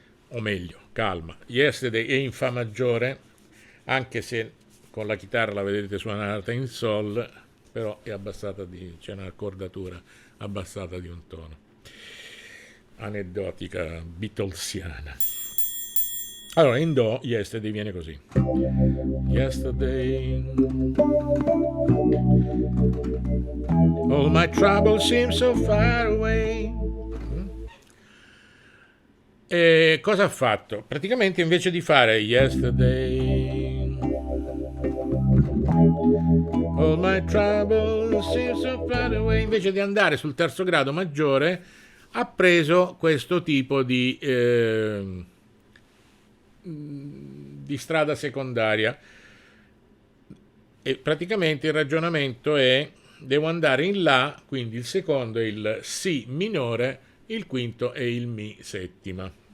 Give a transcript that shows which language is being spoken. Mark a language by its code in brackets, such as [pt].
[it] O meglio, calma. Yesterday è in Fa maggiore, anche se con la chitarra la vedete suonata in Sol, però è abbassata c'è un'accordatura abbassata di un tono. Aneddotica beatlesiana. Allora, in Do, yesterday viene così. [en] Yesterday, all my troubles seem so far away. [it] E cosa ha fatto? Praticamente invece di fare [en] yesterday, all my troubles seem so far away, [it] invece di andare sul terzo grado maggiore, ha preso questo tipo di strada secondaria, e praticamente il ragionamento è: devo andare in La, quindi il secondo è il Si minore, il quinto è il Mi settima.